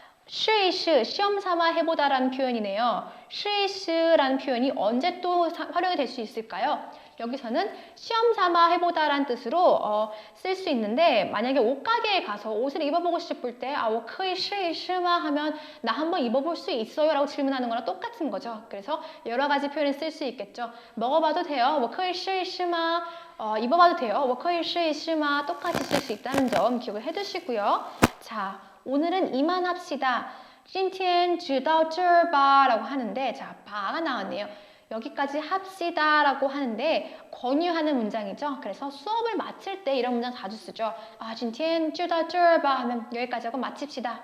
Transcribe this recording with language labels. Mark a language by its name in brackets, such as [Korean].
[Korean] 试一试, 시험 삼아 해보다라는 표현이네요. 试一试라는 표현이 언제 또 활용이 될 수 있을까요? 여기서는 시험 삼아 해보다라는 뜻으로 쓸 수 있는데, 만약에 옷가게에 가서 옷을 입어보고 싶을 때 [Chinese] 我可以试一试吗 [Korean] 하면 나 한번 입어볼 수 있어요? 라고 질문하는 거랑 똑같은 거죠. 그래서 여러 가지 표현을 쓸 수 있겠죠. 먹어봐도 돼요. [Chinese] 我可以试一试吗 [Korean] 입어봐도 돼요. [Chinese] 我可以试一试吗 [Korean] 똑같이 쓸 수 있다는 점 기억을 해두시고요. 자, 오늘은 이만 합시다. [Chinese] 今天就到这儿吧 [Korean] 라고 하는데, 자, 바가 나왔네요. 여기까지 합시다 라고 하는데 권유하는 문장이죠. 그래서 수업을 마칠 때 이런 문장 자주 쓰죠. [Chinese] 今天就到这儿吧 [Korean] 하면 여기까지 하고 마칩시다.